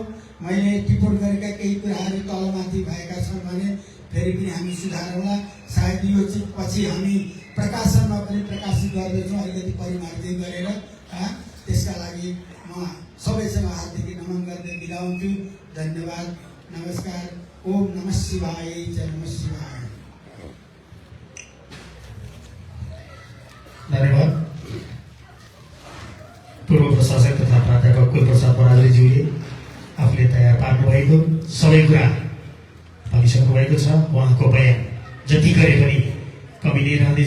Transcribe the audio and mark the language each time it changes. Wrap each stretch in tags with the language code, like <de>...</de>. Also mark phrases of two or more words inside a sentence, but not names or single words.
<ne>मैले टिप्पण गरेका केही कुराहरू तलमाथि भएका छन् भने फेरि पनि हामी सुधारौँला। सायद यो चाहिँ पछि हामी प्रकाशनमा पनि प्रकाशित गर्दैछौँ अलिकति परिमार्जित गरेर। त्यसका लागि म सबैसँग हार्दिक नमन गर्दै बिदा हुन्छु। धन्यवाद, नमस्कार।</ne> <sa>ओम नमः शिवाय, जय नमः शिवाय।</sa> <ne>धन्यवाद। पूर्व प्रशासक तथा प्राध्यापक कुलप्रसाद बराइलीज्यूले आफूले तयार पार्नुभएको सबै कुरा भनिसक्नु भएको छ। उहाँको बयान जति गरे पनि कमी नै रहँदैछ।</ne>